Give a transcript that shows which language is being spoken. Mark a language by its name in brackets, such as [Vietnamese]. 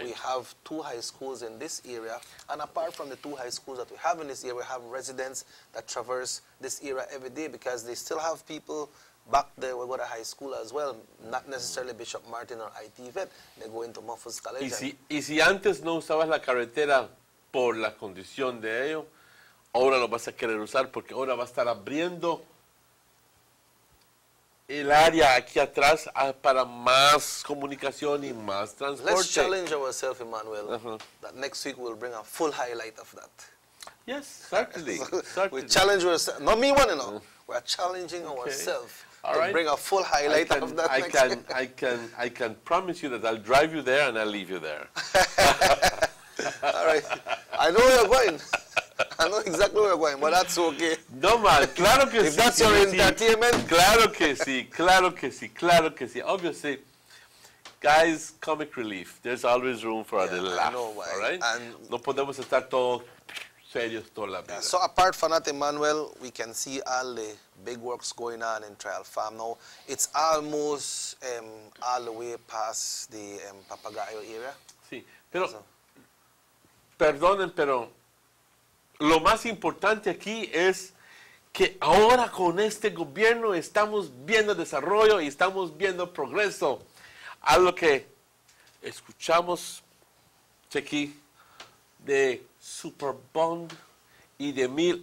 [English] right. We have 2 high schools in this area, and apart from the 2 high schools that we have in this area, we have residents that traverse this area every day because they still have people back there we go to high school as well, not necessarily Bishop Martin or IT Vet, they go into Muffles College. [Spanish] Y si antes no usabas la carretera por la condición de ello, ahora lo vas a querer usar porque ahora va a estar abriendo el área aquí atrás para más comunicación y más transporte. [English] Let's challenge ourselves, Emmanuel, that next week we'll bring a full highlight of that. Yes, certainly. We challenge ourselves, not me one, you know. We're challenging ourselves to bring a full highlight of that I can promise you that I'll drive you there and I'll leave you there. All right. I know where you're going. I know exactly where you're going, but that's okay. No, man, [Spanish] claro que [English] if that's your entertainment. [Spanish] Claro que sí, claro que sí, claro que sí. [English] Obviously, guys, comic relief. There's always room for a little laugh. Know why. All right? And [Spanish] no podemos estar todos serios toda la vida. [English] So apart from that, Emmanuel, we can see all the big works going on in Trial Farm now. It's almost all the way past the Papagayo area. [Spanish] Sí, pero, perdonen, pero lo más importante aquí es que ahora con este gobierno estamos viendo desarrollo y estamos viendo progreso. Algo que escuchamos aquí de Superbond y de Mil.